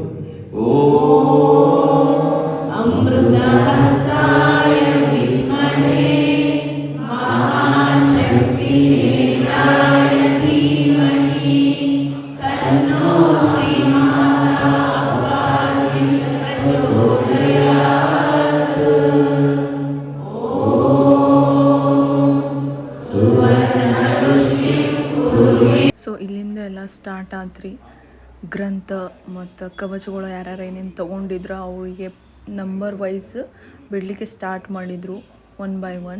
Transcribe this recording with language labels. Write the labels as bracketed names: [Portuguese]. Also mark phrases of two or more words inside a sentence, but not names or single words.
[Sanskrit] अमृतहस्ताय विद्महे महाशक्तिनेत्राय धीमहि तन्नो श्रीमाता अप्पाजी प्रचोदयात् [Kannada] ಸೊ ಇಲ್ಲಿಂದ ಎಲ್ಲ ಸ್ಟಾರ್ಟ್ ಆತ್ರಿ ಗ್ರಂಥ ಮತ್ತು ಕವಚಗಳು ಯಾರ್ಯಾರು ಏನೇನು ತೊಗೊಂಡಿದ್ರು ಅವರಿಗೆ [English] number wise [Kannada] ಬಿಡಲಿಕ್ಕೆ ಸ್ಟಾರ್ಟ್ ಮಾಡಿದರು 1 by 1.